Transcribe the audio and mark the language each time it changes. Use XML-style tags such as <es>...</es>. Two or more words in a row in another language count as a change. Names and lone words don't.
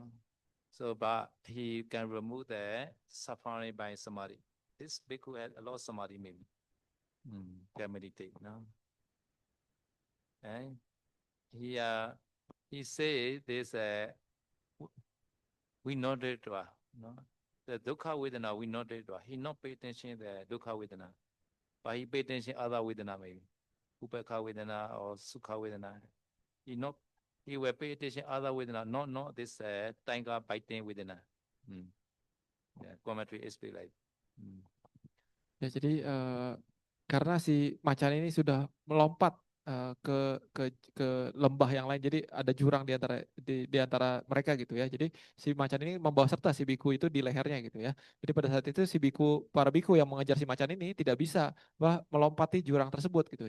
<en>So, but he can remove the suffering by samadhi. This bhikkhu had a lot of samadhi maybe. Can meditate. No, and he say this we know it. No, the</en> <pi>dukkha vedana</pi> <en>we know it. He not pay attention the</en> <pi>dukkha vedana,</pi> <en>but he pay attention other vedana maybe.</en> <pi>Upekha vedana or sukha vedana.</pi> <en>He not he will pay attention other vedana, not this tiger biting vedana. Yeah, commentary explain like. Mm.</en> <id>Ya, jadi karena si macan ini sudah melompat ke lembah yang lain, jadi ada jurang di antara mereka gitu ya. Jadi si macan ini membawa serta si biku itu di lehernya gitu ya. Jadi pada saat itu para biku yang mengejar si macan ini tidak bisa melompati jurang tersebut gitu.</id>